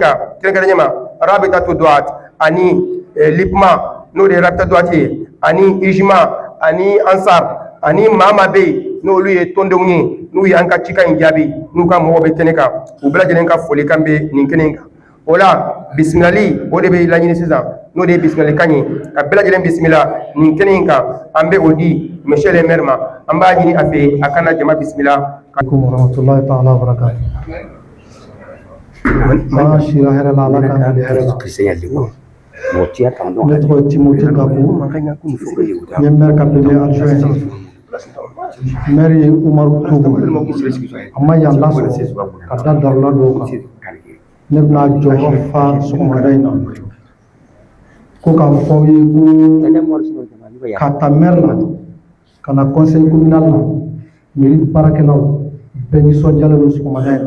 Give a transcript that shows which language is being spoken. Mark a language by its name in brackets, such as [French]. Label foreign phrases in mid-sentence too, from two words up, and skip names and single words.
[Bambara] kan kɛrɛnkɛrɛnnen ma Rabitatu Duat ani Lipma n'o de ye Rabita Duat ye ani Ijma ani Ansar ani maa bɛ yen n'olu ye tɔndenw ye n'u y'an ka cikan in jaabi n'u ka mɔgɔw bɛ kɛnɛ kan u bɛɛ lajɛlen ka folikan bɛ nin kɛnɛ in kan o la bisimilali o de bɛ laɲini sisan n'o de ye bisimilalikan ye ka bɛɛ lajɛlen bisimila nin kɛnɛ in kan an bɛ o di [French] monsieur le maire [Bambara] ma an b'a ɲini a fɛ a kana jama bisimila. [Arabic] Assalamualaikum warahmatullahi taala wabarakatuh. [Bambara] Shira hɛrɛ la ala kan hɛrɛ la. Ne tɔgɔ ye Timothy Gakou. N ye maire [French] cabinet adjoint. [Bambara] Maire ye Umaru Togo. A ma yan lasɔrɔ ka da darula dɔw kan. Ne bɛna jɔyɔrɔ fa sɔgɔmada in na. Ko k'a fɔ aw ye ko ka ta maire la ka na [French] conseil communal [Bambara] la mairie baarakɛlaw bɛɛ nisɔndiyalen don sɔgɔmada in na.